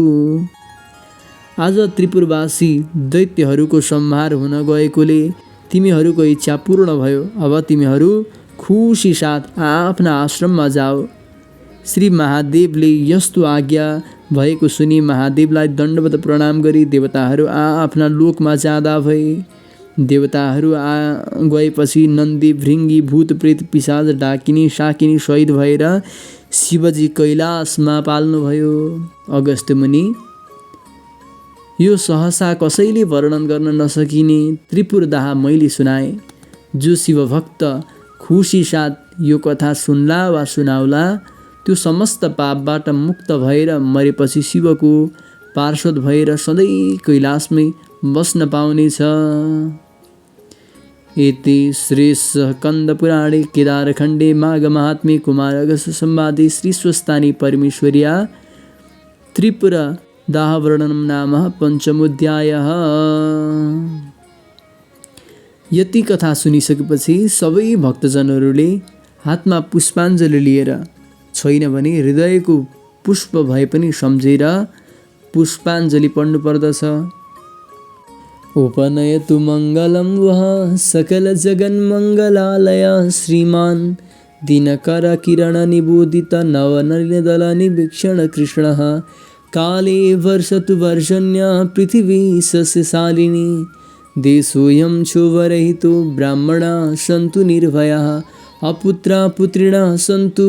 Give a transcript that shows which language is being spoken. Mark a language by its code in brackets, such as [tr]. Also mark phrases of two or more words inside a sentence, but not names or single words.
[ne] आज त्रिपुरवासी दैत्यहरूको संहार हुन गएकोले तिमीहरूको इच्छा पूर्ण भयो। अब तिमीहरू खुसी साथ आफ्ना आश्रममा जाऊ। श्री महादेवले यस्तो आज्ञा भएको सुनि महादेवलाई दण्डवत प्रणाम गरी देवताहरू आफ्ना लोकमा जाँदा भए। देवताहरू गएपछि नन्दी, भृङ्गी, भूत, प्रेत, पिशाच, डाकिनी, शाकिनी शहीद भएर शिवजी कैलाशमा पाल्नुभयो। अगस्त्य मुनि यो सहसा कसैले वर्णन गर्न नसकिने त्रिपुरदाह मैले सुनाएँ। जो शिवभक्त खुसी साथ यो कथा सुन्ला वा सुनाउला त्यो समस्त पापबाट मुक्त भएर मरेपछि शिवको पार्षद भएर सधैँ कैलाशमै बस्न पाउनेछ। [sa] इति श्री स्कन्दपुराणे केदारखण्डे माघमाहात्म्ये कुमारगस्य संवादे श्री स्वस्थानी परमेश्वर्या त्रिपुरदाहवर्णनं नाम पञ्चमोऽध्यायः। [ne] यति कथा सुनिसकेपछि सबै भक्तजनहरूले हातमा पुष्पाञ्जली लिएर, छैन भने हृदयको पुष्प भए पनि सम्झेर पुष्पाञ्जली पढ्नुपर्दछ। [sa] उपनयतु मङ्गलं वः सकल जगन्मङ्गलालय श्रीमान् दिनकर किरण निबोधित नवनलिनदल निवीक्षण कृष्णः काले वर्षतु वर्षण्य पृथिवी सस्यशालिनी देशोऽयं क्षोभरहितो ब्राह्मणा सन्तु निर्भयाः अपुत्रा पुत्रिणा सन्तु